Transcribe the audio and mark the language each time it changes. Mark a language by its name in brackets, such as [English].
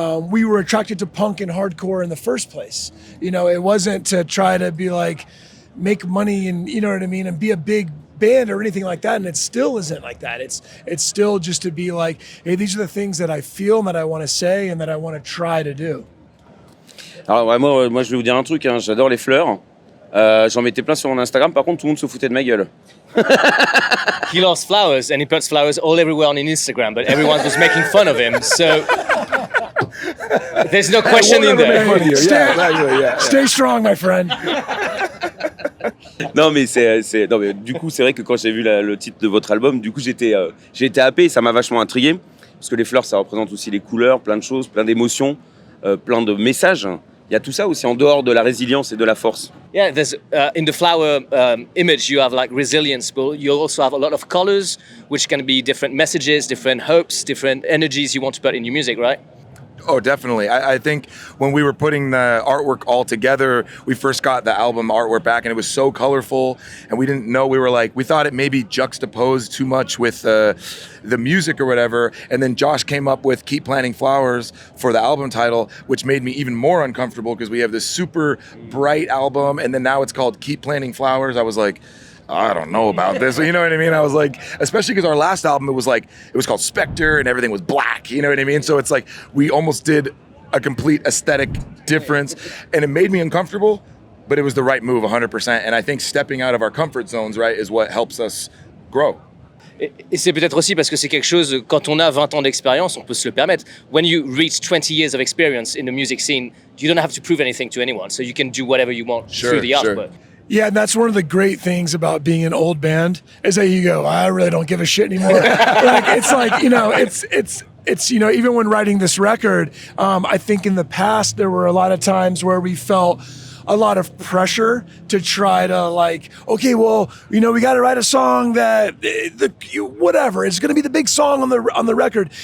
[English] we were attracted to punk and hardcore in the first place. You know, it wasn't to try to be like, make money and, you know what I mean, and be a big band or anything like that, and it still isn't like that. It's still just to be like, hey, these are the things that I feel and that I want to say and that I want to try to do. [French] Alors moi je vais vous dire un truc, hein, j'adore les fleurs. J'en mettais plein sur mon Instagram, par contre tout le monde se foutait de ma gueule. [English] He loves flowers and he puts flowers all everywhere on Instagram, but everyone was making fun of him, so there's no question in there. Stay strong, my friend. [French] Non mais non mais du coup c'est vrai que quand j'ai vu le titre de votre album, du coup j'ai été happé, ça m'a vachement intrigué parce que les fleurs ça représente aussi les couleurs, plein de choses, plein d'émotions, plein de messages. Il y a tout ça aussi en dehors de la résilience et de la force. [English] Yeah, there's in the flower image you have like resilience, but you also have a lot of colors, which can be different messages, different hopes, different energies you want to put in your music, right? Oh, definitely. I think when we were putting the artwork all together, we first got the album artwork back and it was so colorful and we didn't know, we thought it maybe juxtaposed too much with the music or whatever. And then Josh came up with Keep Planting Flowers for the album title, which made me even more uncomfortable because we have this super bright album and then now it's called Keep Planting Flowers. I was like, I don't know about this. You know what I mean? I was like, especially because our last album, it was called Spectre and everything was black. You know what I mean? So it's like we almost did a complete aesthetic difference and it made me uncomfortable, but it was the right move 100%. And I think stepping out of our comfort zones, right, is what helps us grow. [French] Et c'est peut-être aussi parce que c'est quelque chose, quand on a 20 ans d'expérience, on peut se le permettre. [English] When you reach 20 years of experience in the music scene, you don't have to prove anything to anyone. So you can do whatever you want through the artwork. Yeah, and that's one of the great things about being an old band is that you go, I really don't give a shit anymore. It's like, you know, it's you know, even when writing this record, I think in the past there were a lot of times where we felt a lot of pressure to try to like, okay, well, you know, we got to write a song that whatever, it's going to be the big song on the record.